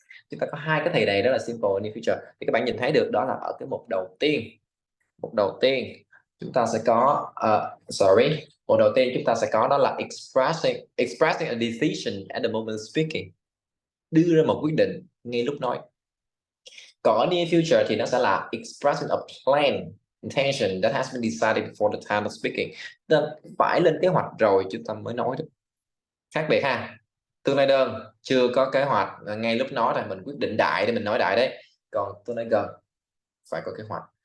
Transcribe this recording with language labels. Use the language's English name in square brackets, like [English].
[Vietnamese] Chúng ta có hai cái thì này, đó là [English] simple and near future. [Vietnamese] Thì các bạn nhìn thấy được đó là ở cái mục đầu tiên. Mục đầu tiên Chúng ta sẽ có Bộ đầu tiên chúng ta sẽ có đó là [English] expressing a decision at the moment speaking, [Vietnamese] đưa ra một quyết định ngay lúc nói. Còn ở near future thì nó sẽ là [English] expressing a plan, intention that has been decided before the time of speaking. [Vietnamese] Ta phải lên kế hoạch rồi chúng ta mới nói được. Khác biệt ha. Tương lai đơn chưa có kế hoạch, ngay lúc nói thì mình quyết định đại để mình nói đại đấy. Còn tương lai gần phải có kế hoạch.